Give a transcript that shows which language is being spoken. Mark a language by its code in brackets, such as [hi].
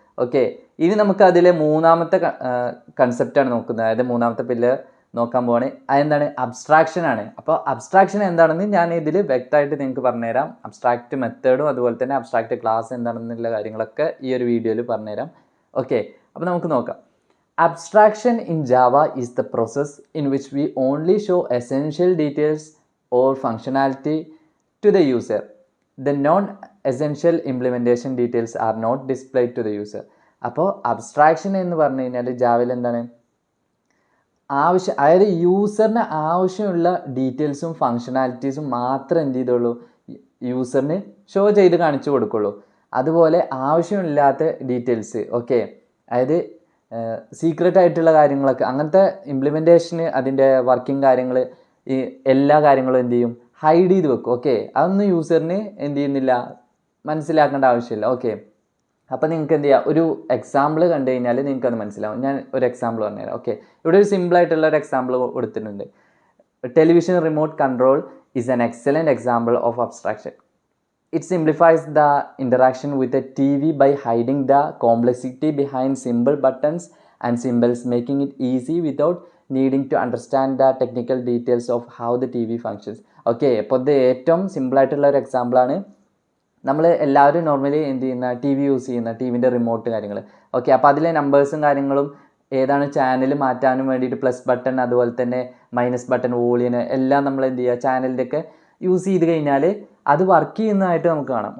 [ml] Okay, ഇനി നമുക്ക് അതിലെ മൂന്നാമത്തെ കൺസെപ്റ്റാണ് നോക്കുന്നത്. അതായത് മൂന്നാമത്തെ പില്ലർ നോക്കാൻ പോവാണ്. അതെന്താണ്? അബ്സ്ട്രാക്ഷൻ ആണ്. അപ്പോൾ അബ്സ്ട്രാക്ഷൻ എന്താണെന്ന് ഞാൻ ഇതിൽ വ്യക്തമായിട്ട് നിങ്ങൾക്ക് പറഞ്ഞുതരാം. അബ്സ്ട്രാക്റ്റ് മെത്തേഡും അതുപോലെ തന്നെ അബ്സ്ട്രാക്റ്റ് ക്ലാസ് എന്താണെന്നുള്ള കാര്യങ്ങളൊക്കെ ഈ ഒരു വീഡിയോയിൽ പറഞ്ഞുതരാം. ഓക്കെ, അപ്പോൾ നമുക്ക് നോക്കാം. [en] Abstraction in Java is the process in which we only show essential details or functionality to the user. The non-essential implementation details are not displayed to the user. [ml] അപ്പോൾ അബ്സ്ട്രാക്ഷൻ എന്ന് പറഞ്ഞു കഴിഞ്ഞാൽ ജാവയിൽ എന്താണ്? അതായത് യൂസറിന് ആവശ്യമുള്ള ഡീറ്റെയിൽസും ഫങ്ഷണാലിറ്റീസും മാത്രം എന്ത് ചെയ്തോളൂ, യൂസറിന് ഷോ ചെയ്ത് കാണിച്ചു കൊടുക്കുള്ളൂ. അതുപോലെ ആവശ്യമില്ലാത്ത ഡീറ്റെയിൽസ്, ഓക്കെ, അതായത് സീക്രട്ട് ആയിട്ടുള്ള കാര്യങ്ങളൊക്കെ, അങ്ങനത്തെ ഇംപ്ലിമെൻറ്റേഷന് അതിൻ്റെ വർക്കിംഗ് കാര്യങ്ങൾ, ഈ എല്ലാ കാര്യങ്ങളും എന്ത് ചെയ്യും, ഹൈഡ് ചെയ്ത് വെക്കും. ഓക്കെ, അതൊന്നും യൂസറിന് എന്ത് ചെയ്യുന്നില്ല, മനസ്സിലാക്കേണ്ട ആവശ്യമില്ല. ഓക്കെ, അപ്പോൾ നിങ്ങൾക്ക് എന്ത് ചെയ്യുക, ഒരു എക്സാമ്പിൾ കണ്ടു കഴിഞ്ഞാൽ നിങ്ങൾക്ക് അത് മനസ്സിലാവും. ഞാൻ ഒരു എക്സാമ്പിൾ പറഞ്ഞുതരാം. ഓക്കെ, ഇവിടെ ഒരു സിമ്പിളായിട്ടുള്ള ഒരു എക്സാമ്പിൾ കൊടുത്തിട്ടുണ്ട്. [en] Television remote control is an excellent example of abstraction. It simplifies the interaction with a TV by hiding the complexity behind simple buttons and symbols, making it easy without needing to understand the technical details of how the TV functions. [ml] Okay, അപ്പോൾ ഇത് ഏറ്റവും സിമ്പിളായിട്ടുള്ള ഒരു എക്സാമ്പിളാണ്. നമ്മൾ എല്ലാവരും normally എന്ത് ചെയ്യുന്ന, ടി വി യൂസ് ചെയ്യുന്ന, ടിവിൻ്റെ റിമോട്ട് കാര്യങ്ങൾ. ഓക്കെ, അപ്പോൾ അതിലെ നമ്പേഴ്സും കാര്യങ്ങളും ഏതാണ് ചാനൽ മാറ്റാനും വേണ്ടിയിട്ട് പ്ലസ് ബട്ടൺ, അതുപോലെ തന്നെ മൈനസ് ബട്ടൺ, വോളിയന് എല്ലാം നമ്മൾ എന്ത് ചെയ്യുക, ചാനലിൻ്റെയൊക്കെ യൂസ് ചെയ്ത് കഴിഞ്ഞാൽ അത് വർക്ക് ചെയ്യുന്നതായിട്ട് നമുക്ക് കാണാം.